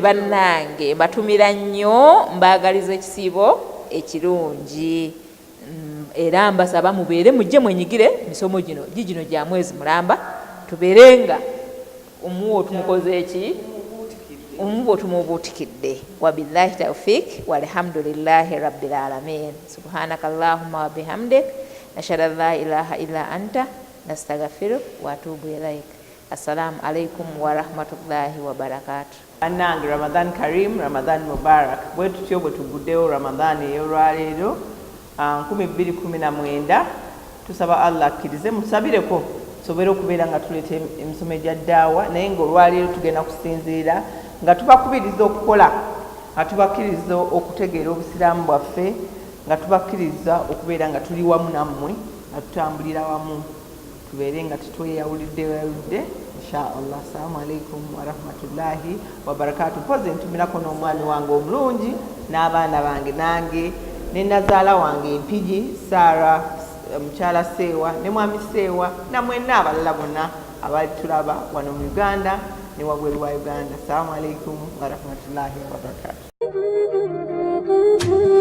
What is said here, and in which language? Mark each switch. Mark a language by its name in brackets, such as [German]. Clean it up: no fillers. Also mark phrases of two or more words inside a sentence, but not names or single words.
[Ganda] Bannange mbatumira nnyo, mbaagaliza ekisiibo ekirungi era mbasaba mubeere mujje mwenyigire misomo gino gino gya mwezi mulamba, tubeerenga omuwo tumukoze eki omuwo tumubuutikidde. [Arabic] وبالله التوفيق والحمد لله رب العالمين. سبحانك اللهم وبحمدك نشهد أن لا إله إلا أنت نستغفرك ونتوب إليك. السلام عليكم ورحمة الله وبركاته. [Ganda] Bannange [Arabic] رمضان كريم، رمضان مبارك. [Ganda] Bwe tutyo bwe tuguddewo Ramadan ey'olwaleero 2019. Tusaba Allah akkirize musabireko tusobole okubeera nga tuleeta emisomo egya ddaawa, naye ng'olwaleero tugenda kusinziira nga tubakubiriza okukola, nga tubakkiriza okutegeera obusiraamu bwaffe, nga tubakkiriza okubeera nga tuli wamu nammwe, nga tutambulira wamu, tubeere nga tetweyawulidde inshaallah. [Arabic] السلام عليكم ورحمة الله وبركاته. [Ganda] Mpozi ntumirako n'omwami wange omulungi n'abaana bange nange ne nazaala wange empigi Sara, mukyala Seewa ne mwami Seewa na mwenna abalala bonna abali tulaba wano mu Uganda ne wabweru wa Uganda. [Arabic] السلام عليكم ورحمة الله وبركاته.